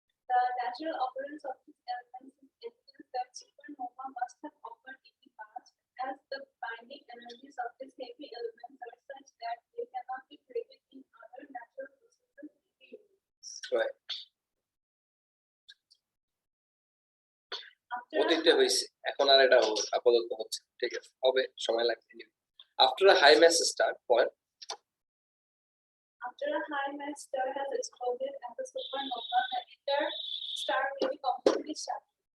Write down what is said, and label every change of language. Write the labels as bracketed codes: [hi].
[en] The natural occurrence of these elements is evidence that supernova must have occurred in the past, as the binding energies of these heavy elements are such that they cannot be created in other natural processes in the universe. Right. After [bn] অতীতে হয়েছে, এখন আর এটা আপাতত হচ্ছে, ঠিক আছে, হবে, সময় লাগবে। [en] After a high mass star, point After a high mass star has exploded as a supernova, the entire star will be completely shattered.